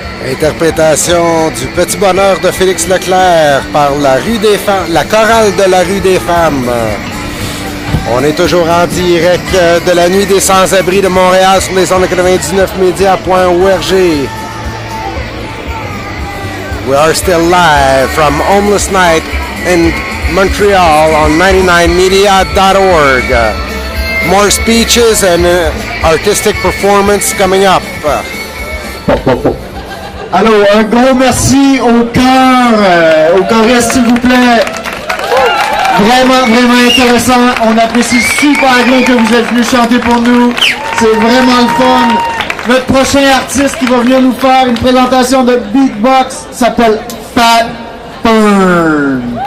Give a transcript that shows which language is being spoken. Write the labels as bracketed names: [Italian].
[French] Interprétation du Petit Bonheur de Félix Leclerc par la rue des femmes, la chorale de la rue des femmes. On est toujours en direct de la nuit des sans-abri de Montréal sur les ondes de 99media.org. [English] We are still live from Homeless Night in Montreal on 99media.org. More speeches and artistic performance coming up. [French] Alors, un gros merci au choriste, s'il vous plaît. Vraiment, vraiment intéressant. On apprécie super bien que vous êtes venus chanter pour nous. C'est vraiment le fun. Notre prochain artiste qui va venir nous faire une présentation de beatbox s'appelle Pat Fern.